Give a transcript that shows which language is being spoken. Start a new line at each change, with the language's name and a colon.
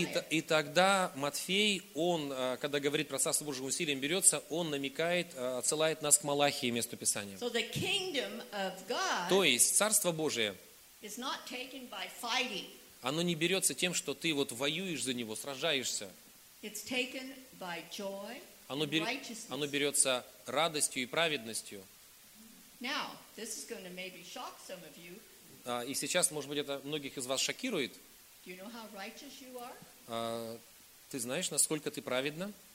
Russian: И тогда Матфей, он, когда говорит про Царство Божие усилием берется, он намекает, отсылает нас к Малахии, месту Писания.
English: So the kingdom of God,
Russian: то есть Царство Божие,
English: is not taken by fighting.
Russian: Оно не берется тем, что ты вот воюешь за него, сражаешься.
English: It's taken by joy and righteousness.
Russian: Оно берется радостью и праведностью.
English: Now, this is going to maybe shock some of you.
Russian: И сейчас, может быть, это многих из вас шокирует.
English: Do you know how righteous you are?
Russian: Ты знаешь, насколько ты праведна?